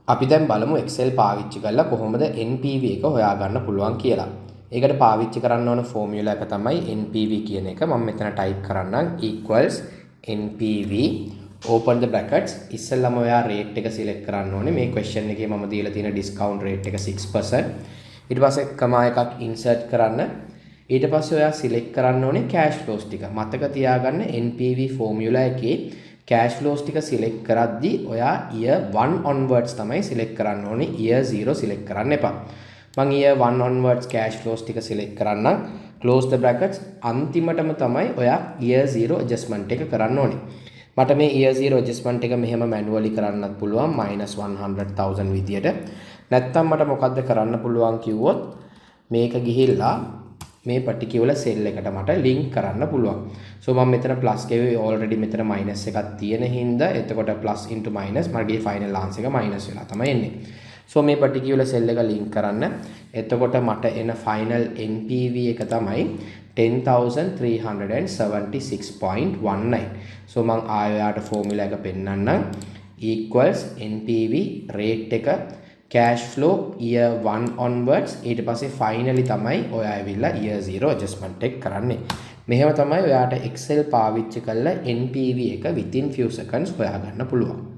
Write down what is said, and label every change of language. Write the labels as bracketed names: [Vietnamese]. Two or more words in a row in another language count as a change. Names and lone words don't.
[Sinhala] අපි දැන් බලමු Excel පාවිච්චි කරලා කොහොමද NPV එක හොයාගන්න පුළුවන් කියලා. ඒකට පාවිච්චි කරන්න ඕන ෆෝමියුලා එක තමයි NPV කියන එක. මම මෙතන ටයිප් කරන්නම් [English] equals NPV open the brackets. [Sinhala] ඉස්සෙල්ලාම ඔයා rate එක select කරන්න ඕනේ. මේ question එකේ මම දීලා තියෙන [English] discount rate [Sinhala] එක 6%. ඊට පස්සේ කමා එකක් insert කරන්න. ඊට පස්සේ ඔයා select කරන්න ඕනේ [English] cash flows [Sinhala] ටික. මතක තියාගන්න NPV ෆෝමියුලා එකේ [English] cash flows [Sinhala] ටික select කරද්දී ඔයා [English] year 1 onwards [Sinhala] තමයි select කරන්න ඕනේ. [English] year 0 [Sinhala] select කරන්න එපා. මම [English] year 1 onwards cash flows [Sinhala] ටික select කරන්නම්. [English] close the brackets. [Sinhala] අන්තිමටම තමයි ඔයා [English] year 0 adjustment [Sinhala] එක කරන්න ඕනේ. මට මේ [English] year 0 adjustment [Sinhala] එක මෙහෙම manually කරන්නත් පුළුවන් -100,000 විදියට. නැත්නම් මට මොකද්ද කරන්න පුළුවන් කිව්වොත් මේක ගිහිල්ලා මේ [English] particular cell [Sinhala] එකට මට link කරන්න පුළුවන්. So මම මෙතන plus ගෙවේ already මෙතන minus එකක් තියෙන හින්දා එතකොට [English] plus into minus [Sinhala] මගේ [English] final answer [Sinhala] එක minus වෙලා තමයි එන්නේ. So මේ [English] particular cell [Sinhala] එක link කරන්න. එතකොට මට එන [English] final NPV [Sinhala] එක තමයි 10,376.19. So මම ආයෙත් formula එක පෙන්නන්නම්. [English] equals NPV rate [Sinhala] එක [English] cash flow year 1 onwards [Sinhala] ඊට පස්සේ finally තමයි ඔයා ඇවිල්ලා [English] year 0 adjustment [Sinhala] එක කරන්නේ. මෙහෙම තමයි ඔයාට Excel පාවිච්චි කරලා NPV එක [English] within few seconds [Sinhala] හොයාගන්න පුළුවන්.